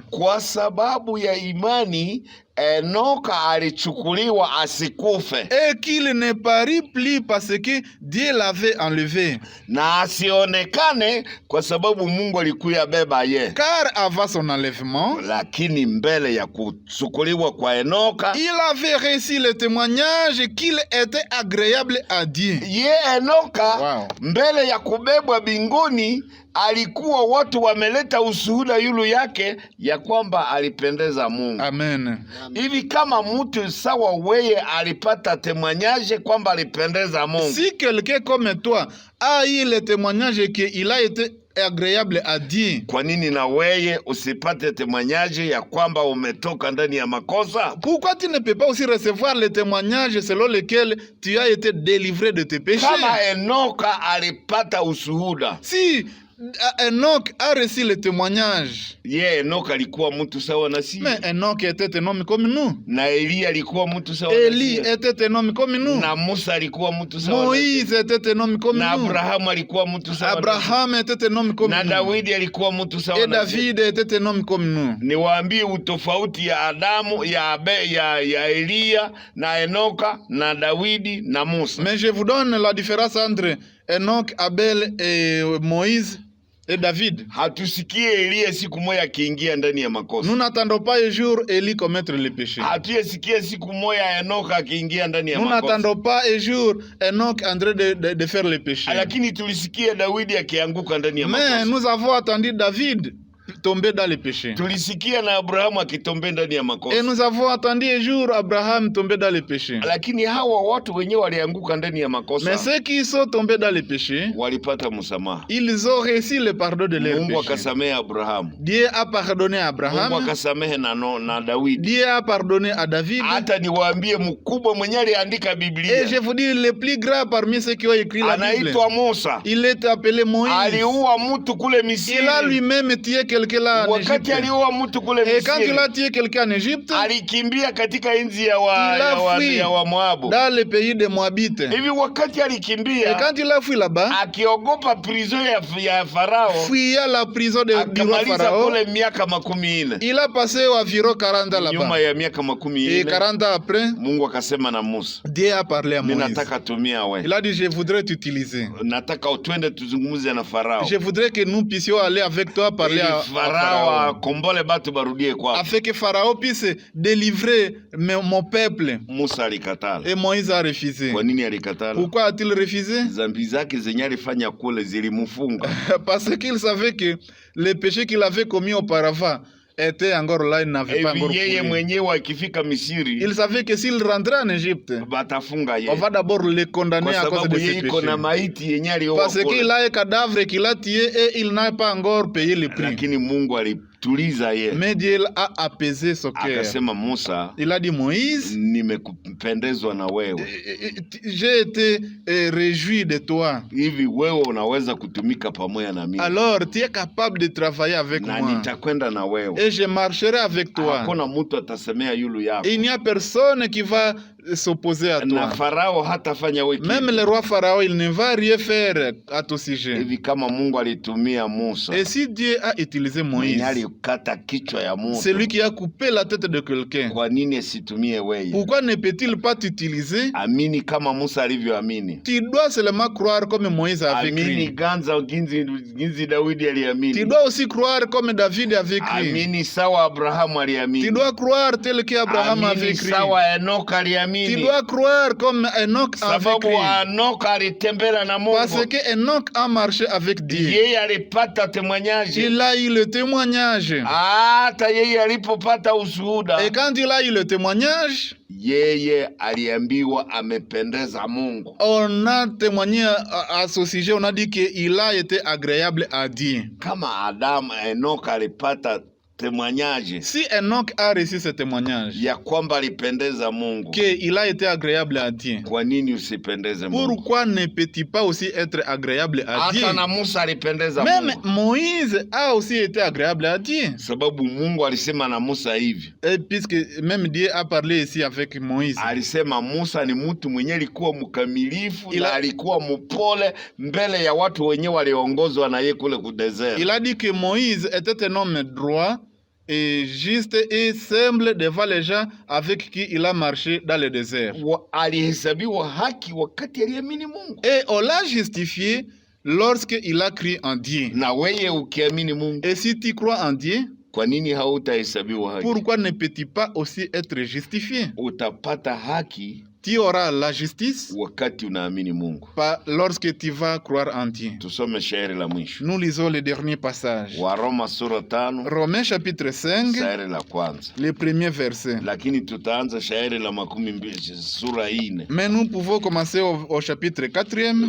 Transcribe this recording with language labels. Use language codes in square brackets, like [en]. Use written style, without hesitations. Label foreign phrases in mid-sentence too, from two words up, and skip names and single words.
[sw] Kwa sababu ya imani Enoka alichukuliwa asikufe [fr] Et qu'il ne parut plus parce que Dieu l'avait enlevé. [sw] na asionekane kwa sababu Mungu alikuya beba ye. [fr] Car avant son enlèvement, [sw] Lakini mbele ya kuchukuliwa kwa Enoka, [fr] il avait reçu le témoignage qu'il était agréable à Dieu. [sw] ye Enoka Wow. mbele ya kubebwa binguni alikuwa watu wameleta ushuhuda yulu yake ya kwamba alipendeza Mungu. Amen. Hivi kama mtu sawa weye alipata témoignage kwamba alipendeza Mungu, [fr] Si quelqu'un comme toi a eu le témoignage qu'il a été agréable à Dieu, [sw] kwa nini na weye usipate témoignage ya kwamba umetoka ndani ya makosa? [fr] pourquoi tu ne peux pas aussi recevoir le témoignage selon lequel tu as été délivré de tes péchés? [sw] Kama Enoka alipata ushuhuda, [fr] Si Enoch a reçu le témoignage, [sw] ye Enoka alikuwa mtu sawa na sisi, [fr] mais Enoch était un homme comme nous. [sw] na Elia alikuwa mtu sawa na [fr] Élie [sw] sisi, [fr] était un homme comme nous. [sw] na Musa alikuwa mtu sawa na [fr] Moïse [sw] sisi, [fr] était un homme comme [sw] na [fr] nous. [sw] Abrahamu alikuwa mtu sawa na [fr] Abraham était un homme [sw] sisi, [fr] comme [sw] na [fr] nous. [sw] Daudi alikuwa mtu sawa [fr] Et [sw] na sisi. [fr] David était un homme comme nous. [sw] Niwaambie utofauti ya Adamu ya Elia na Enoka na Dawidi na Musa. [fr] Mais je vous donne la différence entre Enoch, Abel et Moïse et David. [sw] Hatusikie Elia siku moja akiingia ndani ya makosa. [fr] Nous n'attendons pas un jour Élie commettre le péché. [sw] Hatuyesikia siku moja Enoka akiingia ndani ya [fr] Nous [sw] makosa. [fr] n'attendons pas un jour Enoch en train de faire le péché. [sw] Lakini tulisikia Dawidi akianguka ndani ya [fr] Mais [sw] makosa. [fr] nous avons attendu David tomber dans le péché. [sw] Tulisikia na Abrahamu akitombe ndani ya [fr] Et [sw] makosa. [fr] nous avons entendu un jour Abraham tomber dans le péché. [sw] Lakini hawa watu wenyewe walianguka ndani ya makosa. [fr] Mais ceux qui sont tombés dans le péché, [sw] walipata msamaha. [fr] ils ont reçu le pardon de leurs [sw] Mungu [fr] péchés. [sw] akasamehe Abrahamu. [fr] Dieu a pardonné à Abraham. [sw] Mungu akasamehe na Daudi. [fr] Dieu a pardonné à David. [sw] Hata niwaambie mkubwa mwenye aliandika Biblia. [fr] Et je vous dis, le plus grand parmi ceux qui ont écrit la Bible, [sw] anaitwa Musa. [fr] il est appelé Moïse. [sw] Aliua mtu kule Misri. [fr] Il a lui-même tué quelqu'un là en Égypte. [sw] Wakati aliua mtu kule [fr] Et quand il [sw] Misri, [fr] a tué quelqu'un en Égypte, [sw] alikimbia katika nchi ya [fr] fui [sw] wa Moabu. [fr] dans le pays des Moabites. [sw] Hivi wakati [fr] Et [sw] alikimbia, [fr] quand il a fui là-bas, [sw] akiogopa prison ya Farao, [fr] fuyant la prison du roi [sw] akamaliza [fr] Pharaon, [sw] kule miaka 40. [fr] il a passé environ 40 ans là-bas. [sw] Nyuma ya miaka [fr] Et [sw] 40, [fr] 40 ans après, [sw] Mungu akasema na Musa, [fr] Dieu a parlé à Moïse. [sw] ninataka tumia we. [fr] Il a dit, je voudrais t'utiliser. [sw] Nataka utwende tuzungumze na Farao. [fr] Je voudrais que nous puissions aller avec toi parler à [sw] Farao [fr] Pharaon. [sw] akombole batu barudie kwao. [fr] Afin que Pharaon puisse délivrer mon peuple. [sw] Musa alikatala. [fr] Et Moïse a refusé. [sw] Kwa nini alikatala? [fr] Pourquoi a-t-il refusé? [sw] Zambi zake zenye alifanya kule zilimfunga. [fr] Parce qu'il savait que les péchés qu'il avait commis auparavant étaient encore là, il n'avait pas encore [sw] Hivi yeye [fr] pris. [sw] mwenyewe akifika Misiri [fr] Il savait que s'il rentrait en Égypte, [sw] batafunga [fr] on [sw] yeye. [fr] va d'abord le condamner [sw] Kwa [fr] à cause de [sw] sababu [fr] ses [sw] yeye iko [fr] péchés. [sw] na maiti yenye alioa [fr] Parce qu'il [sw] kule. [fr] a un cadavre qu'il a tué et il n'a pas encore payé le prix. [sw] Lakini Mungu alituliza yeye. [fr] Mais Dieu a apaisé son cœur. [sw] Akasema Musa, [fr] Il a dit, Moïse, [sw] nimekupendezwa na wewe. [fr] j'ai été réjoui de toi. [sw] Hivi wewe unaweza kutumika pamoja na mimi. [fr] Alors, tu es capable de travailler avec [sw] Na [fr] moi. [sw] nitakwenda na wewe. [fr] Et je marcherai avec toi. [sw] Hakuna mtu atasemea yulu yako. [fr] Et il n'y a personne qui va s'opposer à [sw] Na [fr] toi. [sw] Farao hatafanya wewe kitu. [fr] Même le roi Pharaon, il ne va rien faire à ton sujet. [sw] Hivi kama Mungu alitumia Musa, [fr] Et si Dieu a utilisé [sw] mwenye [fr] Moïse, [sw] alikata kichwa ya Musa, [fr] c'est lui qui a coupé la tête de quelqu'un, [sw] kwa nini asitumie wewe? [fr] pourquoi ne peut-il pas t'utiliser? [sw] Amini kama Musa alivyoamini. [fr] Tu dois seulement croire comme Moïse avait [sw] Amini [fr] cru. ganza ginzi Daudi Tu [sw] aliamini. [fr] dois aussi croire comme David avait cru. [sw] Amini sawa Abrahamu [fr] Tu [sw] aliamini. [fr] dois croire tel qu'Abraham avait [sw] Amini [fr] cru. [sw] sawa Enoka [fr] Tu [sw] aliamini. [fr] dois croire comme Enoch avait [sw] Sababu [fr] cru. [sw] Enoka alitembea na [fr] Parce [sw] Mungu. [fr] que Enoch a marché avec Dieu. [sw] Yeye alipata témoignage. [fr] Il a eu le témoignage. [sw] Hata yeye alipopata ushuhuda, [fr] Et quand il a eu le témoignage, [sw] yeye aliambiwa amependeza Mungu. [fr] on a témoigné à ce sujet, on a dit qu'il a été agréable à Dieu. [sw] Kama Adamu Enoka alipata témoignage [fr] Si Enoch a reçu ce témoignage, [sw] ya kwamba alipendeza Mungu, [fr] qu'il a été agréable à Dieu, [sw] kwa nini usipendeze Mungu? [fr] pourquoi ne peut-il pas aussi être agréable à Dieu? [sw] Hata na Musa alipendeza [fr] Même [sw] Mungu, [fr] Moïse a aussi été agréable à Dieu. [sw] sababu Mungu alisema na Musa hivi. [fr] Et puisque même Dieu a parlé ici avec Moïse. [sw] Alisema Musa ni mtu mwenye alikuwa mkamilifu [fr] Ila- [sw] na alikuwa mpole mbele ya watu wenyewe waliongozwa na yeye kule kudesert. [fr] Il a dit que Moïse était un homme droit et juste et simple devant les gens avec qui il a marché dans le désert. [sw] Alihesabiwa haki wakati aliamini Mungu. [fr] Et on l'a justifié lorsqu'il a cru en Dieu. [sw] Na wewe ukiamini Mungu, [fr] Et si tu crois en Dieu, [sw] kwa nini hautahesabiwa haki? [fr] pourquoi ne peux-tu pas aussi être justifié? [sw] Utapata haki [fr] Tu auras la justice [sw] wakati unaamini Mungu. [fr] pas lorsque tu vas croire en Dieu. [sw] Tusome shairi la mwisho, [fr] Nous lisons le dernier passage. [sw] Waroma sura 5 [fr] Romains chapitre 5, [sw] shairi la kwanza, [fr] le premier verset. [sw] lakini tutaanza shairi la 12 sura 4 [fr] Mais nous pouvons commencer au chapitre 4e.